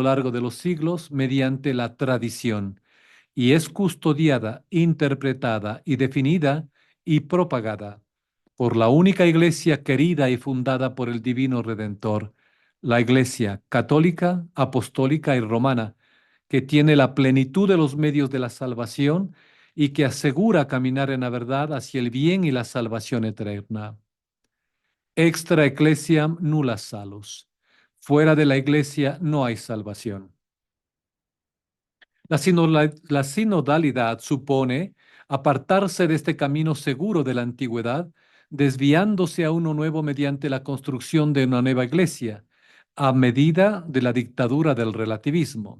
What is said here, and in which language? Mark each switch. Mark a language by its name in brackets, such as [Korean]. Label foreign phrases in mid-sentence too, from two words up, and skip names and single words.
[Spanish] largo de los siglos mediante la tradición y es custodiada, interpretada y definida y propagada por la única Iglesia querida y fundada por el Divino Redentor, la Iglesia católica, apostólica y romana, que tiene la plenitud de los medios de la salvación y que asegura caminar en la verdad hacia el bien y la salvación eterna. [Latin] Extra ecclesiam nulla salus. [Spanish] Fuera de la Iglesia no hay salvación. La sinodalidad supone apartarse de este camino seguro de la antigüedad, desviándose a uno nuevo mediante la construcción de una nueva iglesia, a medida de la dictadura del relativismo.